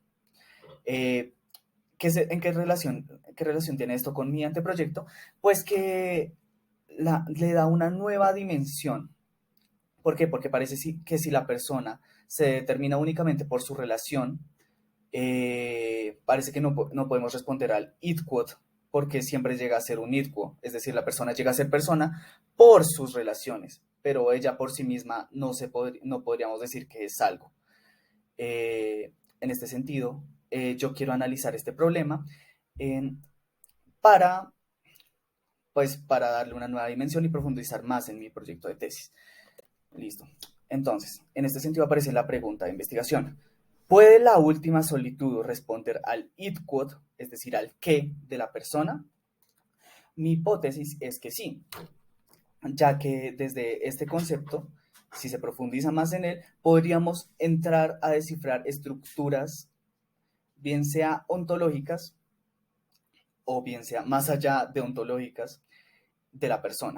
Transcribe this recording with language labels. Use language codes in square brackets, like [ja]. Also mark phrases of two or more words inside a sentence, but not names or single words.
[es] Eh, qué relación tiene esto con mi anteproyecto? Pues que le da una nueva dimensión. ¿Por qué? Porque parece que si la persona se determina únicamente por su relación, parece que no podemos responder al [la] id quod, [es] porque siempre llega a ser un [la] id quo, [es] es decir, la persona llega a ser persona por sus relaciones, pero ella por sí misma no podríamos decir que es algo. En este sentido, yo quiero analizar este problema eh, para, para darle una nueva dimensión y profundizar más en mi proyecto de tesis. Listo. Entonces, en este sentido aparece la pregunta de investigación. ¿Puede la última solitud responder al [la] id quod, [es] es decir, al qué de la persona? Mi hipótesis es que sí, ya que desde este concepto, si se profundiza más en él, podríamos entrar a descifrar estructuras, bien sea ontológicas o bien sea más allá de ontológicas, de la persona.